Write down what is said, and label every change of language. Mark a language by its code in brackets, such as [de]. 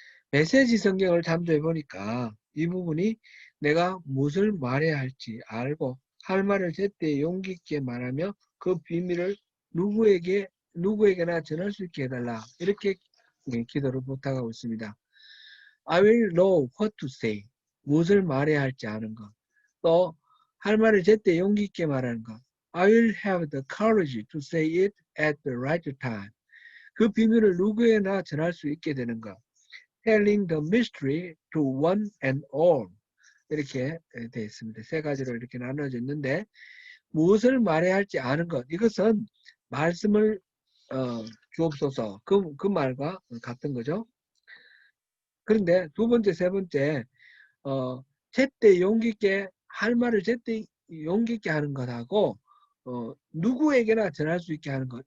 [ko] 메시지 성경을 참조해 보니까 이 부분이 내가 무엇을 말해야 할지 알고 할 말을 제때 용기 있게 말하며 그 비밀을 누구에게나 전할 수 있게 해달라 이렇게 기도를 부탁하고 있습니다. [en] I will know what to say. [ko] 무엇을 말해야 할지 아는 것. 또 할 말을 제때 용기 있게 말하는 것. [en] I will have the courage to say it at the right time. [ko] 그 비밀을 누구에나 전할 수 있게 되는 것. [en] Telling the mystery to one and all. [ko] 이렇게 되어 있습니다. 세 가지로 이렇게 나눠져 있는데 무엇을 말해야 할지 아는 것. 이것은 말씀을 주옵소서. 그 말과 같은 거죠. 그런데 두 번째, 세 번째 제때 용기 있게 할 말을 제때 용기 있게 하는 것하고 누구에게나 전할 수 있게 하는 것.